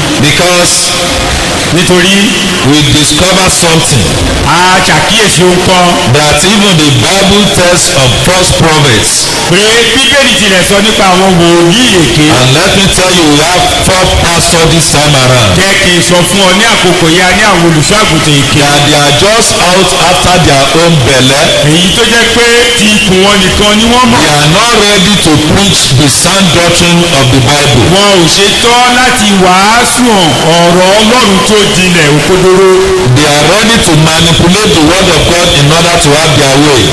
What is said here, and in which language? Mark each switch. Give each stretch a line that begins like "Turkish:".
English: Because
Yoruba: nítorí
English: we discover something
Yoruba: a ṣàkíyèsí ohun kan.
English: that even the Bible tells of false prophets.
Yoruba: pé bíbélì tilẹ̀ sọ nípa àwọn wòlíì èké.
English: And let me tell you, we have 4 pastors this time around.
Yoruba: jẹ́ kí n sọ fún ọ ní àkókò yá ní àwọn olùṣọ́ àgùntàn èké.
English: That they are just out after their own belly.
Yoruba: èyí tó jẹ́ pé ti ikùn wọn nìkan ni wọ́n mọ̀.
English: They are not ready to preach the sound doctrine of the Bible.
Yoruba: wọn ò ṣetán láti wàásù ọ̀rọ̀ ọlọ́run tó jinlẹ̀ òkodoro.
English: They are ready to manipulate the word of God in order to have their way.